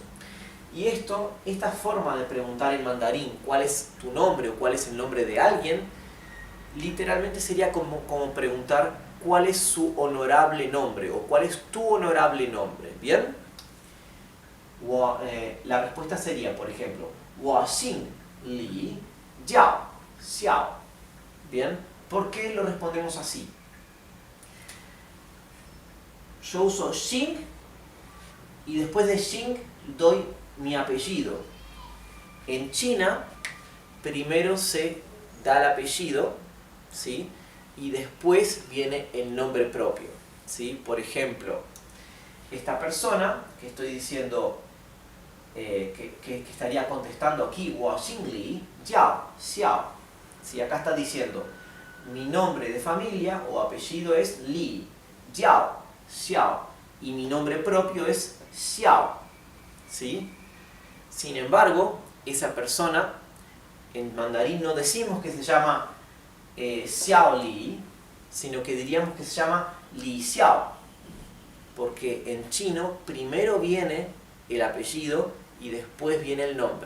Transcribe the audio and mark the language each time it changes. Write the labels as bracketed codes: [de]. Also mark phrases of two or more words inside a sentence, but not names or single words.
[es] Y esta forma de preguntar en mandarín cuál es tu nombre o cuál es el nombre de alguien, literalmente sería como preguntar cuál es su honorable nombre o cuál es tu honorable nombre, ¿bien? La respuesta sería, por ejemplo, [zh] 我姓李叫xiao. [es] ¿Bien? ¿Por qué lo respondemos así? Yo uso Xing y después de Xing doy mi apellido. En China, primero se da el apellido, ¿sí? Y después viene el nombre propio, ¿sí? Por ejemplo, esta persona que estoy diciendo, que estaría contestando aquí, [zh] 我姓李叫xiao. [es] ¿Sí? Acá está diciendo, mi nombre de familia o apellido es Li, Jiao, Xiao, y mi nombre propio es Xiao. ¿Sí? Sin embargo, esa persona, en mandarín no decimos que se llama Xiao Li, sino que diríamos que se llama Li Xiao, porque en chino primero viene el apellido y después viene el nombre.